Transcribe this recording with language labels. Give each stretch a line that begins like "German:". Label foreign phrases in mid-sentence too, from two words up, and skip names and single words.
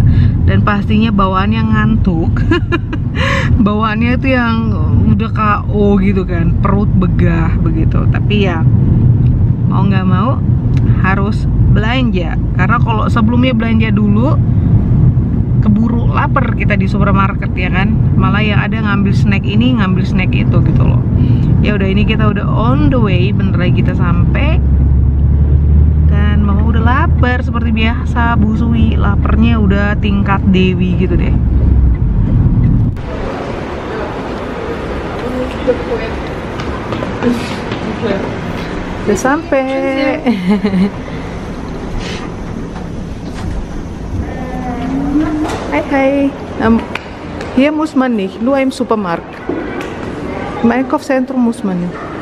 Indonesian: Dan pastinya bawaannya ngantuk. Bawaannya itu yang udah KO gitu kan, perut begah begitu. Tapi ya mau nggak mau harus belanja, karena kalau sebelumnya belanja dulu keburu lapar kita di supermarket ya kan, malah yang ada ngambil snack ini ngambil snack itu gitu loh. Ya udah, ini kita udah
English: on the way,
Indonesian: bentar lagi kita sampai. Dan mama udah lapar seperti biasa, Bu Sui laparnya udah tingkat Dewi gitu deh. Udah sampai. Hai.
German: Hier muss man nicht, nur im Supermarkt. Im Einkaufszentrum muss man nicht.